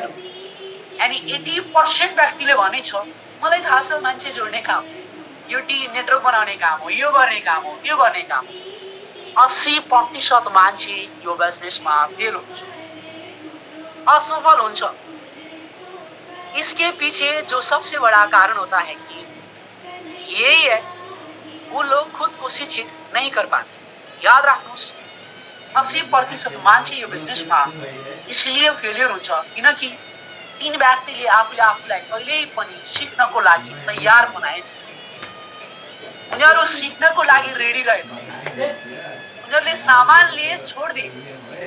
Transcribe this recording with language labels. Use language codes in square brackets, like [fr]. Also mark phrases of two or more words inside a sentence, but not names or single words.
[ne] अनि 80% व्यक्तिले भने छ मलाई थाहा छ मान्छे जोड्ने काम, यो नेटवर्क बनाउने काम हो, यो गर्ने काम हो, त्यो गर्ने काम हो। 80% मान्छे यो बिजनेसमा फेल हुन्छ, असफल हुन्छ। [hi] इसके पीछे जो सबसे बड़ा कारण होता है कि यही है, वो लोग खुद को शिक्षित नहीं कर पाते। [ne] याद राख्नुहोस्, 80% मान्छे यो बिजनेसमा इसलिए फेलियर हुन्छ किनकि तीन व्यक्तिले आफूले आफूलाई कहिल्यै पनि सिक्नको लागि तयार बनाए। उनीहरू सिक्नको लागि रेडी रहे। उनीहरूले सामान लिए [hi] छोड दिए।